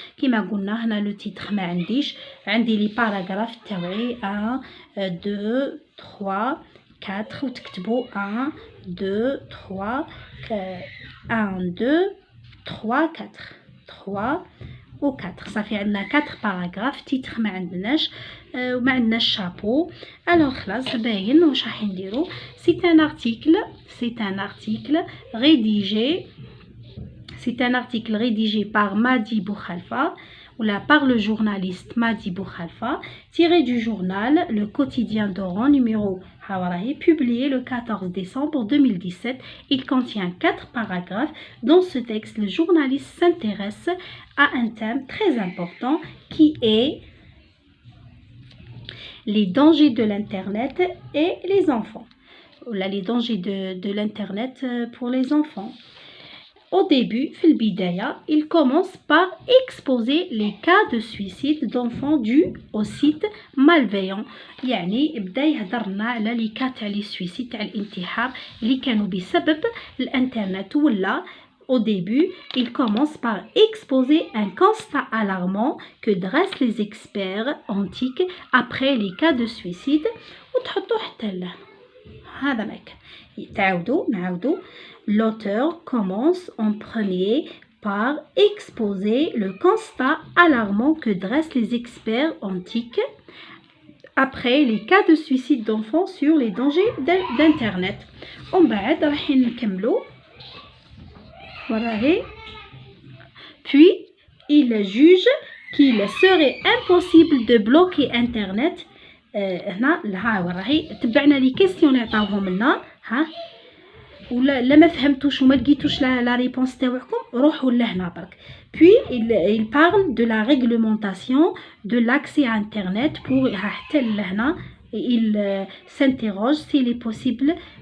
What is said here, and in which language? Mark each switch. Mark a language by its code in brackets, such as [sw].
[ar] كيما قلنا هنا لو تيتر ما عنديش، عندي لي باراغراف تاعي 1 2 3 4 وتكتبوا 1 2 3 1 2 3 4 3 و 4 صافي عندنا 4 باراغراف. تيتر ما عندناش وما عندناش شابو. الوغ خلاص باين واش راح نديرو. [fr] سي ان ارتيكل rédigé. C'est un article rédigé par Madi Boukhalifa ou par le journaliste Madi Boukhalifa, tiré du journal Le Quotidien d'Oran numéro Hawarahi, publié le 14 décembre 2017. Il contient 4 paragraphes. Dans ce texte, le journaliste s'intéresse à un thème très important qui est les dangers de l'Internet et les enfants. Les dangers de l'Internet pour les enfants. Au début, il commence par exposer les cas de suicide d'enfants dus au site malveillant. [ar] يعني بدا يهضرنا على لي كا تاع لي سويسيد تاع الانتحار اللي كانوا بسبب الانترنت ولا. [fr] Au début, il commence par exposer un constat alarmant que dressent les experts antiques après les cas de suicide. [ar] وتحطوا حتى ل هذا ماك نعاودو. [fr] L'auteur commence en premier par exposer le constat alarmant que dressent les experts antiques après les cas de suicide d'enfants sur les dangers d'Internet. [ar] ومن بعد راح نكملو. [fr] Voilà. Puis, il juge qu'il serait impossible de bloquer Internet. [ar] هنا راهي تبعنا لي كيسيون اللي عطاوهم لنا ها ولا لا ما فهمتوش وما لقيتوش لا ريبونس تاعكم روحوا لهنا برك. [fr] Puis il parle de la réglementation de l'accès à Internet pour [ar] حتى لهنا. [fr] Il s'interroge s'il est possible.